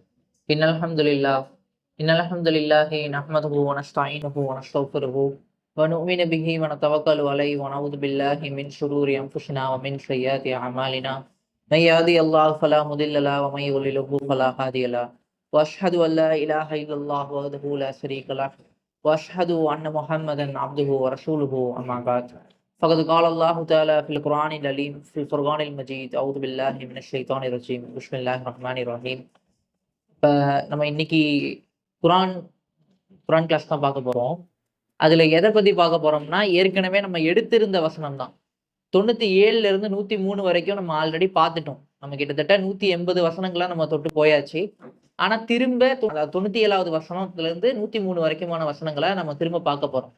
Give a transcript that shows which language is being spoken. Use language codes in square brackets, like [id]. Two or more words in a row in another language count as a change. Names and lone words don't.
[ar] إن الحمد لله نحمده ونستعينه ونستغفره ونؤمن به ونتوكل عليه ونعوذ بالله من شرور أنفسنا ومن سيئات أعمالنا. من يهده الله فلا مضل له ومن يضلله فلا هادي له. وأشهد أن لا إله إلا الله وحده لا شريك له وأشهد أن محمدا عبده ورسوله. أما بعد. فقد قال الله تعالى في القرآن العليم في الفرقان المجيد أعوذ بالله من الشيطان الرجيم بسم الله الرحمن الرحيم. [ta] இப்போ நம்ம இன்னைக்கு குரான் குரான் கிளாஸ் தான் பார்க்க போகிறோம். அதில் எதை பற்றி பார்க்க போகிறோம்னா, ஏற்கனவே நம்ம எடுத்திருந்த வசனம் தான். 97லேருந்து 103 வரைக்கும் நம்ம ஆல்ரெடி பார்த்துட்டோம். நம்ம கிட்டத்தட்ட 180 வசனங்களாக நம்ம தொட்டு போயாச்சு. ஆனால் திரும்ப 97வது வசனத்துலேருந்து 103 வரைக்குமான வசனங்களை நம்ம திரும்ப பார்க்க போகிறோம்.